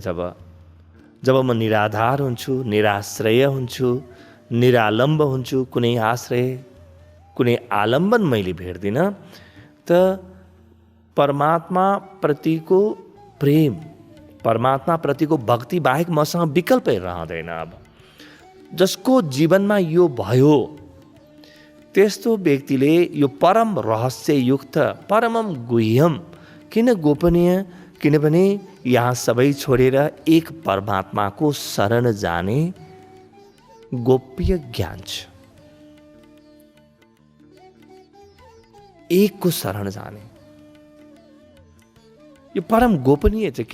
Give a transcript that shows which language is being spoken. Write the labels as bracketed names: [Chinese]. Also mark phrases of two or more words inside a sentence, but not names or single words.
[Nepali] जब म निराधार हुन्छु, निराश्रय हुन्छु, निरालम्ब हुन्छु, कुनै आश्रय, कुनै आलम्बन मैले भेट्दिन, त परमात्मा प्रतिको प्रेम, परमात्मा प्रतिको भक्ति बाहेक मसँग विकल्पै रहँदैन। अब जसको जीवनमा यो भयो त्यस्तो व्यक्तिले यो परम रहस्ययुक्त, [Sanskrit] परमम गुह्यम, [Nepali] किन गोपनीय, किनभने यहाँ सबै छोडेर एक परमात्माको शरण जाने गोप्य ज्ञान छ। एकको शरण जाने यो परम गोपनीय छ।